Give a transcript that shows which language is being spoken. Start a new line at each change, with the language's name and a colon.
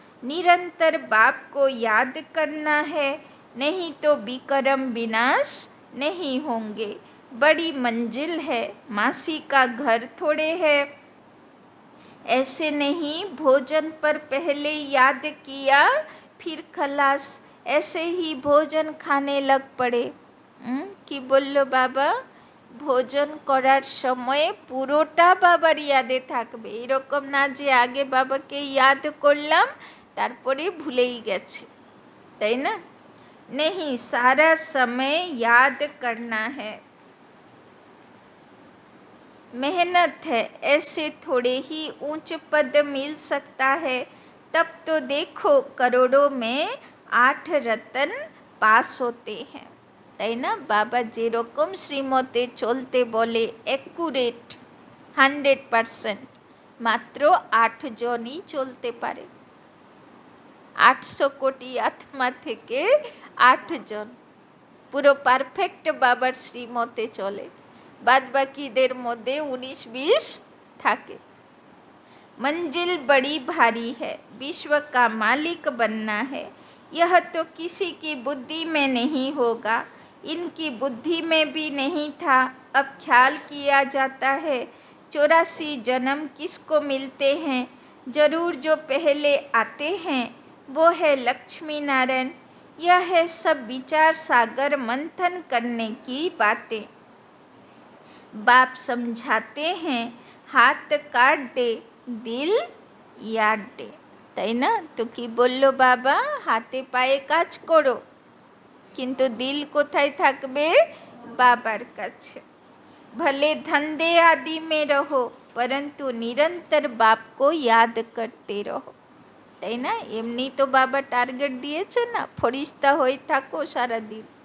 Hindi: निरंतर बाप को याद करना है, नहीं तो विक्रम विनाश नहीं होंगे। बड़ी मंजिल है, मासी का घर थोड़े है। ऐसे नहीं भोजन पर पहले याद किया फिर खलास, ऐसे ही भोजन खाने लग पड़े।
Bangla: কি বললো বাবা? ভোজন করার সময় পুরোটা বাবার ইয়াদে থাকবে, এরকম না যে আগে বাবাকে ইয়াদ করলাম তারপরে ভুলেই গেছে, তাই না?
Hindi: नहीं, सारा समय याद करना है, मेहनत है, ऐसे थोड़े ही ऊंच पद मिल सकता है। तब तो देखो करोड़ों में 8 रतन पास होते हैं,
Bangla: তাই না? বাবা যেরকম শ্রীমতে চলতে বলে অ্যাকুরেট 100%, মাত্র 8 জনই চলতে পারে। 800 কোটি আত্মা থেকে 8 জন পুরো পারফেক্ট বাবার শ্রীমতে চলে, বাদ বাকিদের মধ্যে 19-20 থাকে।
Hindi: मंजिल बड़ी भारी है, विश्व का मालिक बनना है, यह तो किसी की बुद्धि में नहीं होगा, इनकी बुद्धि में भी नहीं था। अब ख्याल किया जाता है 84 जन्म किसको मिलते हैं, जरूर जो पहले आते हैं वो है लक्ष्मी नारायण। यह है सब विचार सागर मंथन करने की बातें। बाप समझाते हैं हाथ काट दे दिल याद दे,
Bangla: তাই না? তো কি বললো বাবা? হাতে পায়ে কাজ করো, কিন্তু দিল কোথায় থাকবে? বাবার কাছে।
Hindi: भले धंधे आदि में रहो परंतु निरंतर बाप को याद करते रहो,
Bangla: তাই না? এমনি তো বাবা টার্গেট দিয়েছে না, ফরিস্তা হয়ে থাকো সারাদিন।